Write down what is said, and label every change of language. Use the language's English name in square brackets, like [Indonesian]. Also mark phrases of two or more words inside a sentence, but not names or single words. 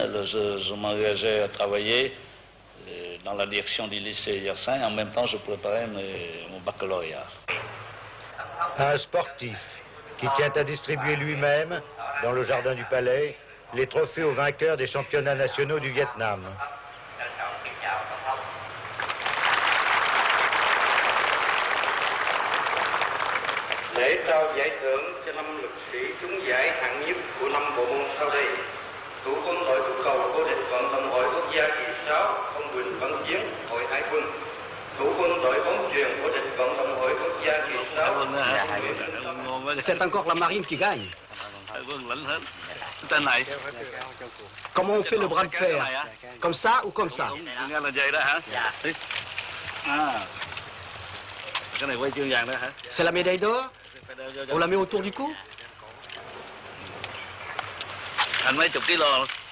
[French] Je m'engageais à travailler dans la direction du lycée Yersin. En même temps, je préparais mon baccalauréat. Un sportif qui tient à distribuer lui-même, dans le jardin du palais, les trophées aux vainqueurs des championnats nationaux du Vietnam. [Vietnamese] Lễ trao giải thưởng cho 5 lực sĩ trúng giải hạng nhất của 5 bộ môn sau đây: Thủ quân đội túc cầu vô địch vận động hội quốc gia kỳ 6 Ông Quỳnh Văn Chiến, Hội Hải quân. Thủ quân đội bóng chuyền vô địch vận động hội quốc gia kỳ 6. [French] C'est encore la marine qui gagne. Comment on fait le bras de fer? Comme ça ou comme ça? C'est la médaille d'or? On la met autour du cou? [Vietnamese] Anh mấy chục kilo.